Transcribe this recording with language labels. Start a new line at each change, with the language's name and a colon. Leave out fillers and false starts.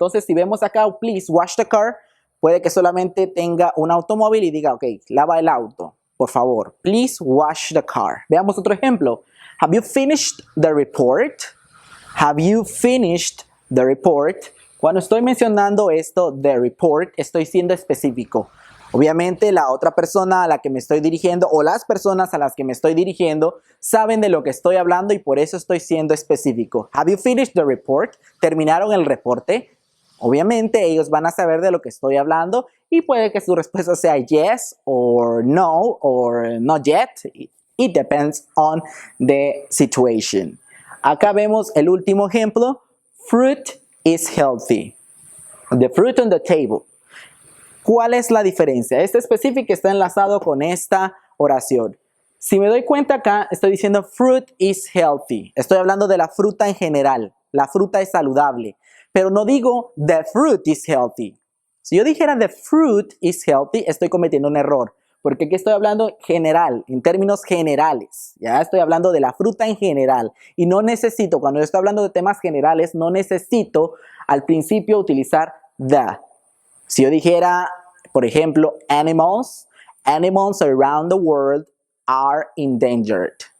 Spanish: Entonces si vemos acá,
English: please wash the car,
Spanish: puede que solamente tenga un automóvil y diga, ok, lava el auto, por favor.
English: Please wash the car.
Spanish: Veamos otro ejemplo.
English: Have you finished the report? Have you finished the report?
Spanish: Cuando estoy mencionando esto,
English: the report,
Spanish: estoy siendo específico. Obviamente la otra persona a la que me estoy dirigiendo o las personas a las que me estoy dirigiendo saben de lo que estoy hablando y por eso estoy siendo específico.
English: Have you finished the report?
Spanish: ¿Terminaron el reporte? Obviamente ellos van a saber de lo que estoy hablando y puede que su respuesta sea
English: yes or no or not yet. It depends on the situation.
Spanish: Acá vemos el último ejemplo.
English: Fruit is healthy. The fruit on the table.
Spanish: ¿Cuál es la diferencia? Este específico está enlazado con esta oración. Si me doy cuenta acá, estoy diciendo
English: fruit is healthy.
Spanish: Estoy hablando de la fruta en general. La fruta es saludable. Pero no digo
English: the fruit is healthy.
Spanish: Si yo dijera
English: the fruit is healthy,
Spanish: estoy cometiendo un error. Porque aquí estoy hablando general, en términos generales. Ya estoy hablando de la fruta en general. Y no necesito, cuando yo estoy hablando de temas generales, no necesito al principio utilizar the. Si yo dijera, por ejemplo,
English: animals around the world are endangered.